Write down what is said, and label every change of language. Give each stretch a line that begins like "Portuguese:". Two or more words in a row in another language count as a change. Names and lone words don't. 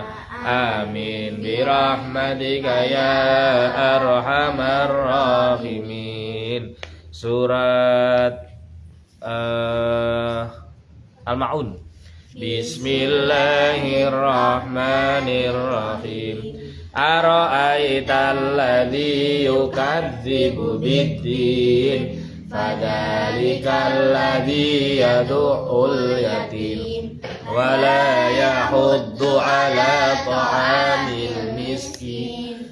Arabic: آمين برحمتك يا أرحم الراحمين. سورة الماعون. بسم الله الرحمن الرحيم. أرأيت الذي يكذب بالدين فذلك الذي يدع اليتيم ولا يحض على طعام المسكين.